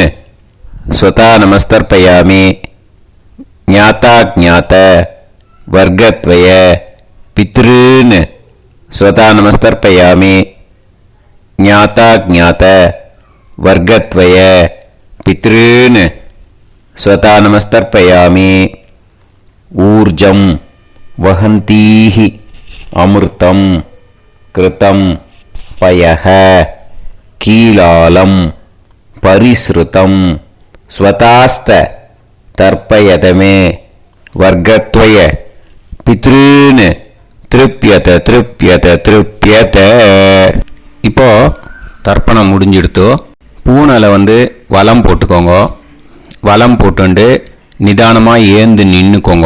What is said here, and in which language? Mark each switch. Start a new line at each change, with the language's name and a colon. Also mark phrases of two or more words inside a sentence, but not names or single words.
Sanskrit: स्वधा नमस्तर्पयामि। ज्ञाता ज्ञात वर्गद्वय पितॄन्. स्वधा नमस्तर्पयामि। ज्ञाता ज्ञात वर्गद्वय पितॄन्. स्वधा नमस्तर्पयामि। ऊर्जं वहन्तीः अमृतं घृतं पयः कीलालं परिस्रुतं स्वधास्थ तर्पयतमे वर्गद्वय पितॄन्. तृप्यत तृप्यत तृप्यत.
Tamil: இப்போ தர்ப்பணம் முடிஞ்சிடுத்தோ. பூனலை வலம் போட்டுக்கோங்க. வலம் போட்டுண்டு நிதானமாக ஏந்து நின்றுக்கோங்க.